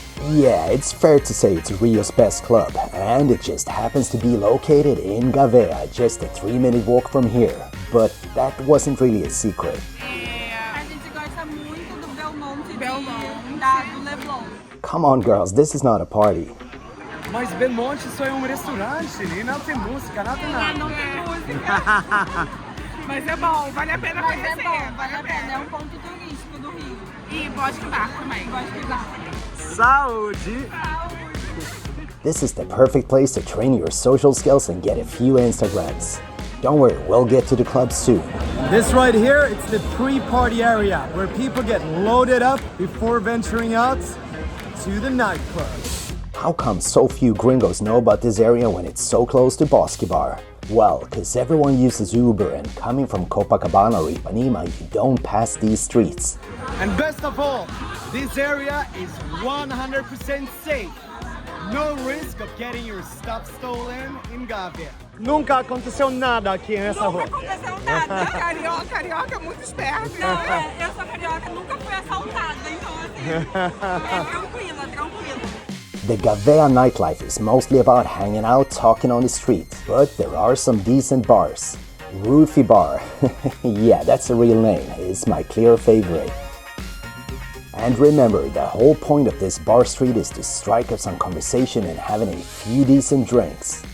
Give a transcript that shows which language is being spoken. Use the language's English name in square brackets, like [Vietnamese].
[English] Yeah, it's fair to say it's Rio's best club, and it just happens to be located in Gávea, just a 3-minute walk from here. But that wasn't really a secret. [Portuguese] A gente gosta muito do Belmonte do Leblon. [English] Come on girls, this is not a party. [Portuguese] Mas Belmonte só é restaurante, nem não tem música, nada. Não tem música. Mas é bom, vale a pena Mas conhecer. é bom, vale a pena. É um ponto turístico do Rio. E Bosque Bar também. Bosque Bar. Saúde! [English] This is the perfect place to train your social skills and get a few Instagrams. Don't worry, we'll get to the club soon. This right here, it's the pre-party area where people get loaded up before venturing out to the nightclub. How come so few gringos know about this area when it's so close to Bosque Bar? Well, cause everyone uses Uber, and coming from Copacabana or Ipanema, you don't pass these streets. And best of all, this area is 100% safe. No risk of getting your stuff stolen in Gávea. [Portuguese] Nunca aconteceu nada aqui nessa rua. Nunca aconteceu nada. Carioca é muito esperto. Não, eu sou carioca, nunca fui assaltada, então assim, é tranquila. [English] The Gávea nightlife is mostly about hanging out, talking on the street, but there are some decent bars. Roofy Bar, yeah, that's a real name, it's my clear favorite. And remember, the whole point of this bar street is to strike up some conversation and having a few decent drinks.